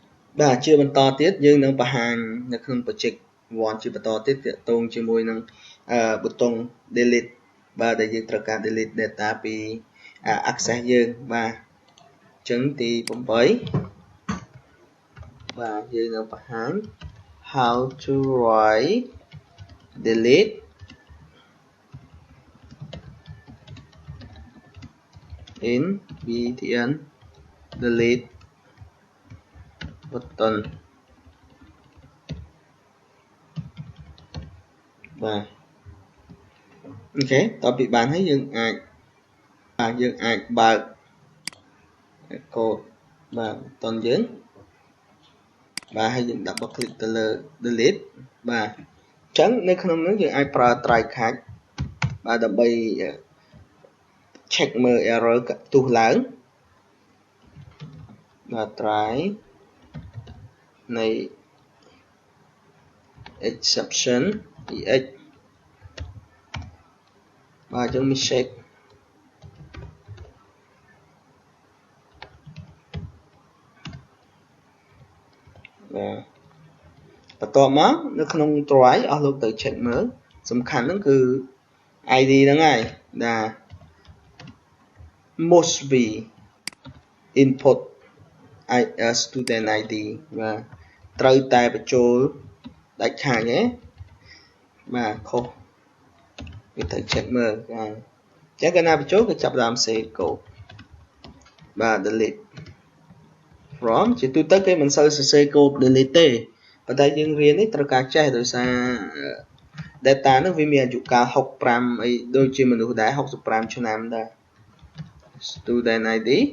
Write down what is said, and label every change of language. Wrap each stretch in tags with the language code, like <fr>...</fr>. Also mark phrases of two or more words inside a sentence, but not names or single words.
<km>បាទជាបន្តទៀតយើងនឹងបង្ហាញនៅក្នុង project 1ជាបន្តទៀតទាក់ទងជាមួយនឹងប៊ូតុង delete បាទដែលយើងត្រូវការ delete data ពី access យើងបាទអញ្ចឹងទី8បាទយើងនឹងបង្ហាញ</km> <en>how to write delete in btn delete button</en> <km>បាទអូខេតទៅពីបានហើយ យើងអាចបើកកូដបាទប៊ូតុនយើងបាទហើយយើង</km> <en>double click</en> <km>ទៅលើ delete បាទអញ្ចឹងនៅក្នុងនោះយើងអាចប្រើ</km> <en>try catch</en> <km>បាទដើម្បី check មើល error ផ្ទុះឡើង បាទ try នៃ</km> <en>exception ex</en> <km>បាទអញ្ចឹង mistake បាទបន្ទាប់មកនៅក្នុង try អស់លោកទៅ check មើលសំខាន់ហ្នឹងគឺ ID ហ្នឹងហើយណា</km> <en>must be input student ID</en> <km>បាទត្រូវតែបញ្ចូលដាច់ខាតទេបាទខុសវា ត្រូវ check មើលបាទអញ្ចឹងកាលណាបញ្ចូលគឺចាប់ផ្ដើម</km> <en>save code</en> <km>បាទ</km> <en>delete from</en> <km>ជាទូទៅគេមិនសូវសរសេរ</km> <en>code delete</en> <km>ទេប៉ុន្តែយើងរៀននេះត្រូវការចេះដោយសារ data នោះវាមានអាយុកាល65អីដូចជាមនុស្សដែរ65ឆ្នាំដែរ</km> <en>student ID</en>